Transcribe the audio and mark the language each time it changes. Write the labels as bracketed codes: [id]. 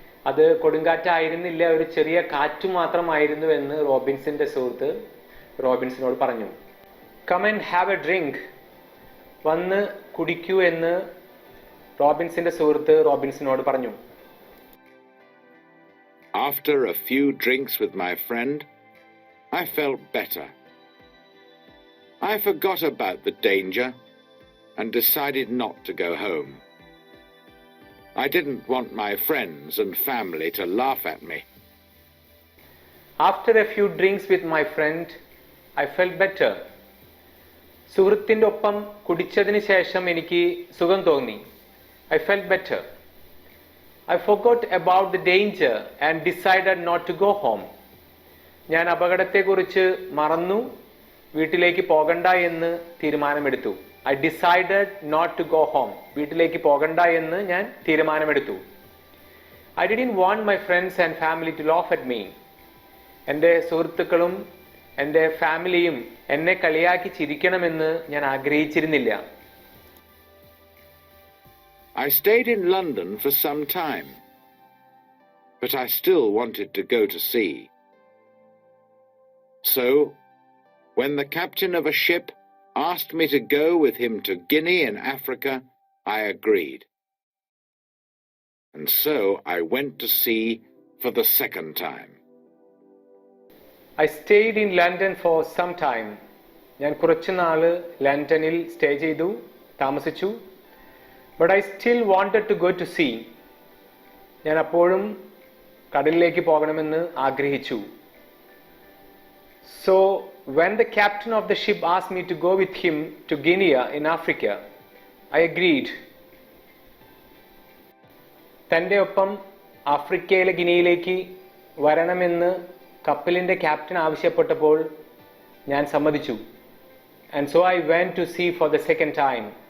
[ml] അത് കൊടുങ്കാറ്റായിരുന്നില്ല, ഒരു ചെറിയ കാറ്റ് മാത്രമായിരുന്നു എന്ന് റോബിൻസന്റെ സുഹൃത്ത് റോബിൻസനോട് പറഞ്ഞു. [en] Come and have a drink. [ml] വന്ന് കുടിക്കൂ എന്ന് റോബിൻസന്റെ സുഹൃത്ത് റോബിൻസനോട് പറഞ്ഞു. [en] After a few drinks with my friend, I felt better. I forgot about the danger and decided not to go home. I didn't want my friends and family to laugh at me. After a few drinks with my friend, I felt better. [ml] സുഹൃത്തിൻ്റെ ഒപ്പം കുടിച്ചതിന് ശേഷം എനിക്ക് സുഖം തോന്നി. [en] I felt better. I forgot about the danger and decided not to go home. [ml] ഞാൻ അപകടത്തെക്കുറിച്ച് മറന്നു, വീട്ടിലേക്ക് പോകണ്ട എന്ന് തീരുമാനമെടുത്തു. [en] I decided not to go home. [ml] വീട്ടിലേക്ക് പോകണ്ട എന്ന് ഞാൻ തീരുമാനമെടുത്തു. [en] I didn't want my friends and family to laugh at me. [ml] എൻ്റെ സുഹൃത്തുക്കളും എൻ്റെ ഫാമിലിയും എന്നെ കളിയാക്കി ചിരിക്കണമെന്ന് ഞാൻ ആഗ്രഹിച്ചിരുന്നില്ല. [en] I stayed in London for some time, but I still wanted to go to sea. So, when the captain of a ship asked me to go with him to Guinea in Africa, I agreed. And so I went to sea for the second time. I stayed in London for some time. [ml] ഞാൻ കുറച്ചു നാൾ ലണ്ടനിൽ stay ചെയ്തു, താമസിച്ചു. [en] But I still wanted to go to sea. [ml] ഞാൻ അപ്പോഴും കടലിലേക്ക് പോകണമെന്ന് ആഗ്രഹിച്ചു. [en] So when the captain of the ship asked me to go with him to Guinea in Africa, I agreed. [ml] തൻ്റെ ഒപ്പം ആഫ്രിക്കയിലെ ഗിനിയിലേക്ക് വരണമെന്ന് കപ്പലിൻ്റെ ക്യാപ്റ്റൻ ആവശ്യപ്പെട്ടപ്പോൾ ഞാൻ സമ്മതിച്ചു. [en] And so I went to sea for the second time.